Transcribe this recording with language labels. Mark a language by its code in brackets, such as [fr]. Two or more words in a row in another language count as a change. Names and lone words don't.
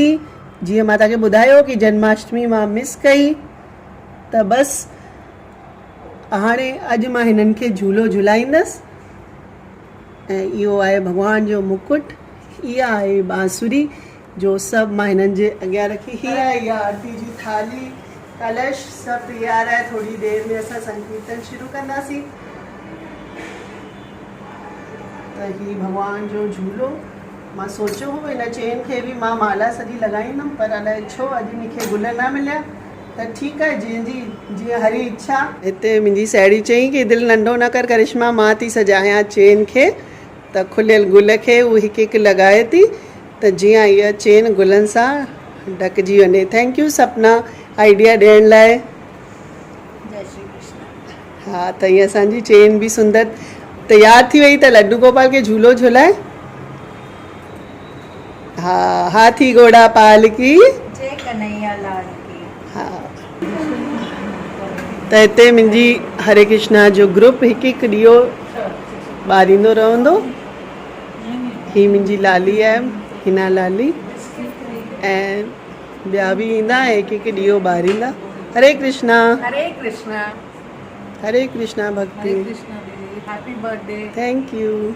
[sd] जीअं मां तव्हांखे ॿुधायो कि जन्माष्टमी मां मिस कई, त बसि हाणे अॼु मां हिननि खे झूलो झुलाईंदसि। ऐं इहो आहे भॻवान जो मुकुट, इहा आहे बांसुरी जो सभु मां हिननि जे अॻियां रखी। हीअ आहे इहा आरती जी थाली, कलश, सभु तयारु आहे। थोरी देरि में असां संकीर्तन शुरू कंदासीं। त ही भॻवान जो झूलो, मां सोचियो हो हिन चेन खे बि मां माला सॼी लॻाईंदमि, पर अलाए छो अॼु मूंखे गुल न मिलिया। त ठीकु आहे, जीअं हरी इच्छा। हिते मुंहिंजी साहेड़ी चई कि दिलि नंढो न कर करिश्मा, मां थी सजायां चेन खे। त खुलियल गुल खे उहा हिकु हिकु लॻाए थी, त जीअं इहा चेन गुलनि सां ढकिजी वञे। [en] thank you [sd] सपना आइडिया ॾियण लाइ। [hi] जय श्री कृष्ण। [sd] हा, त हीअ असांजी चेन बि सुंदर तयारु थी वई। त लड्डू गोपाल खे झूलो झुलाए। [hi] हा, हाथी घोड़ा पाल की जय कन्हैया लाल की। [sd] हा, त हिते मुंहिंजी हरे कृष्णा जो ग्रुप हिकु हिकु ॾीओ ॿारींदो रहंदो। ही मुंहिंजी लाली आहे, हिना लाली, ऐं ॿिया बि ईंदा ऐं हिकु हिकु ॾीओ ॿारींदा। हरे कृष्णा। हरे कृष्णा। हरे कृष्णा भक्ति। हरे कृष्णा दीदी, [en] happy birthday. thank you.